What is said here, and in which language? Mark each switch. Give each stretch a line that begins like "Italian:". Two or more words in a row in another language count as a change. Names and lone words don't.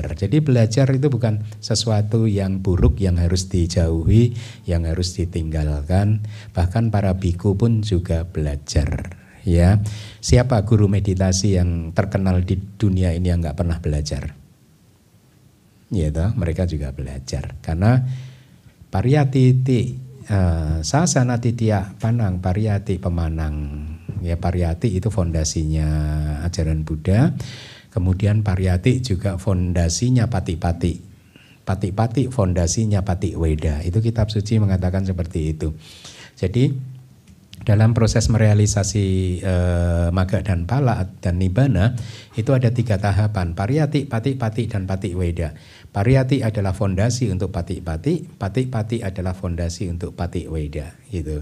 Indonesian: Jadi belajar itu bukan sesuatu yang buruk yang harus dijauhi, yang harus ditinggalkan. Bahkan para biku pun juga belajar. Ya, siapa guru meditasi yang terkenal di dunia ini yang nggak pernah belajar? Ya, mereka juga belajar.
Pali: Karena pariyati sasana titiya panang, pariyati pemanang.
Indonesian: Ya, pariyati itu fondasinya ajaran Buddha. Kemudian pariyati juga fondasinya pati-pati. Pati-pati fondasinya
Pali: pati weda.
Indonesian: Itu kitab suci mengatakan seperti itu. Jadi dalam proses merealisasi magga dan pala dan nibbana itu ada 3 tahapan. Pariyati, pati-pati dan
Pali: pati weda.
Indonesian: Pariyati adalah fondasi untuk pati-pati, pati-pati adalah fondasi untuk
Pali: pati weda
Indonesian: gitu.